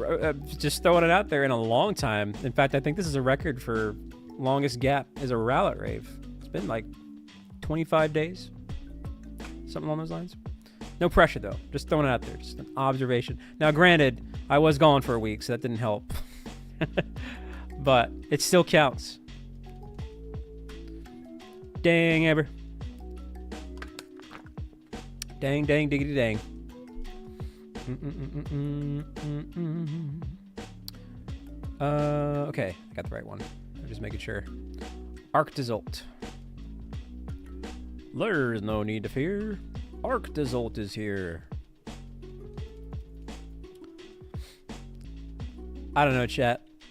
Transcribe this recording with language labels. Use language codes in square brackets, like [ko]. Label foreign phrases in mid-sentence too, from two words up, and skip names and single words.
[en] Just throwing it out there in a long time. In fact, I think this is a record for longest gap is a Rowlet rave. It's been like 25 days. Something along those lines. No pressure, though. Just throwing it out there. Just an observation. Now, granted, I was gone for a week, so that didn't help. But it still counts. Dang, Amber. Dang, dang, diggity, dang. Okay, I got the right one. I'm just making sure. Arctozolt. There's no need to fear. Arctozolt is here. I don't know, chat.